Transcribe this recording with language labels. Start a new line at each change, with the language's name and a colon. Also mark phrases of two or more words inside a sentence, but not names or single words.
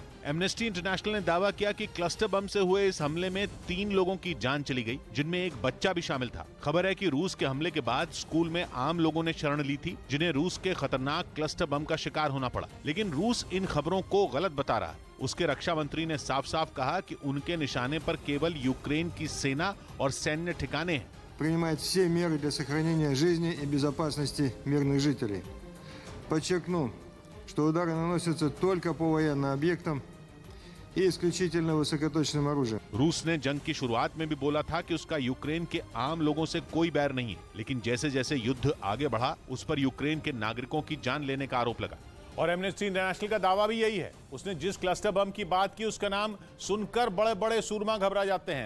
Hindi: एमनेस्टी इंटरनेशनल ने दावा किया कि
English: cluster bomb
Hindi: से हुए इस हमले में 3 लोगों की जान चली गई, जिनमें एक बच्चा भी शामिल था। खबर है कि रूस के हमले के बाद स्कूल में आम लोगों ने शरण ली थी, जिन्हें रूस के खतरनाक
English: cluster bomb
Hindi: का शिकार होना पड़ा। लेकिन रूस इन खबरों को गलत बता रहा है। उसके रक्षा मंत्री ने साफ साफ कहा कि उनके निशाने पर केवल यूक्रेन की सेना और सैन्य ठिकाने हैं।
Russian: принимает все меры для сохранения жизни и безопасности мирных жителей. Подчеркну, что удары наносятся только по военным объектам и исключительно высокоточным оружием.
Hindi: रूस ने जंग की शुरुआत में भी बोला था कि उसका यूक्रेन के आम लोगों से कोई बैर नहीं है, लेकिन जैसे जैसे युद्ध आगे बढ़ा उस पर यूक्रेन के नागरिकों की जान लेने का आरोप लगा। और एमनेस्टी इंटरनेशनल का दावा भी यही है। उसने जिस
English: cluster bomb
Hindi: की बात की उसका नाम सुनकर बड़े बड़े सूरमा घबरा जाते हैं।